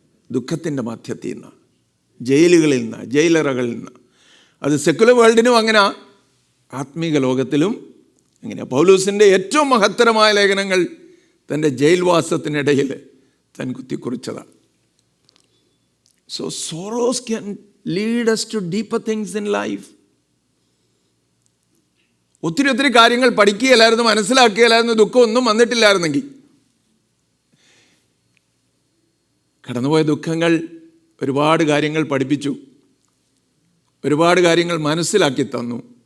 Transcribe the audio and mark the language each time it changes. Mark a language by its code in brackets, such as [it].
[ml] ദുഃഖത്തിൻ്റെ മധ്യത്തിൽ നിന്നാണ്, ജയിലുകളിൽ നിന്ന്, ജയിലറകളിൽ നിന്ന്. അത് സെക്കുലർ വേൾഡിനും അങ്ങനെ, ആത്മീക ലോകത്തിലും അങ്ങനെ. പൗലോസിൻ്റെ ഏറ്റവും മഹത്തരമായ ലേഖനങ്ങൾ തൻ്റെ ജയിൽവാസത്തിനിടയിൽ താൻ കുത്തിക്കുറിച്ചതാണ്. [en] So sorrows can lead us to deeper things in life. [ml] ഒത്തിരി കാര്യങ്ങൾ പഠിക്കുകയില്ലായിരുന്നു, മനസ്സിലാക്കുകയില്ലായിരുന്നു, ദുഃഖമൊന്നും വന്നിട്ടില്ലായിരുന്നെങ്കിൽ. കടന്നുപോയ ദുഃഖങ്ങൾ ഒരുപാട് കാര്യങ്ങൾ പഠിപ്പിച്ചു, ഒരുപാട് കാര്യങ്ങൾ മനസ്സിലാക്കി തന്നു.